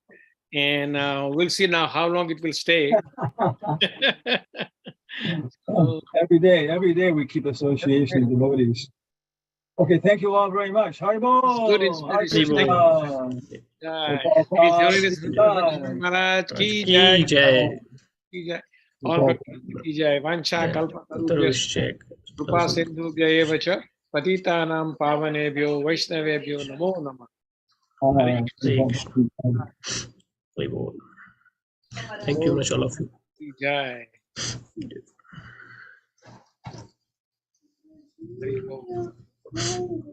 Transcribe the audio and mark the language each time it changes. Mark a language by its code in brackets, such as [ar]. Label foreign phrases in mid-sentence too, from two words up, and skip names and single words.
[en] And we'll see now how long it will stay. Every day we keep association of devotees. Okay, thank you all very much. Haribol. Good inspiration. [hi] Maharaj ki jai. Ki jai. All ki jai. [sa] Vancha kalpatarubhyascha. Krupa sindhubhya eva cha. Patitanam pavanebhyo vaishnavebhyo namo namah. [en] Thank you much, all of you. [hi] Ki jai. Hari Bol.